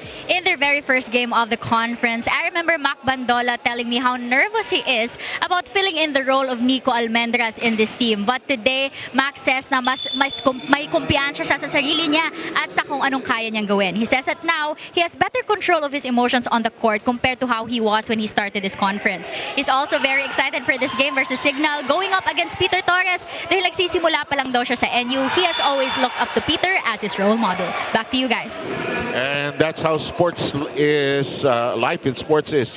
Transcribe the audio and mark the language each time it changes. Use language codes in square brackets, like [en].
[en] In their very first game of the conference, I remember Mac Bandola telling me how nervous he is about filling in the role of Nico Almendras in this team. But today, Mac says [tl] na may kumpiyansya siya sa sarili niya at sa kung anong kaya niyang gawin. [en] He says that now, he has better control of his emotions on the court compared to how he was when he started this conference. He's also very excited for this game versus Signal, going up against Peter Torres [tl] dahil nagsisimula pa lang daw siya sa NU. [en] He has always looked up to Peter as his role model. Back to you guys. And that's how sports is, life in sports is.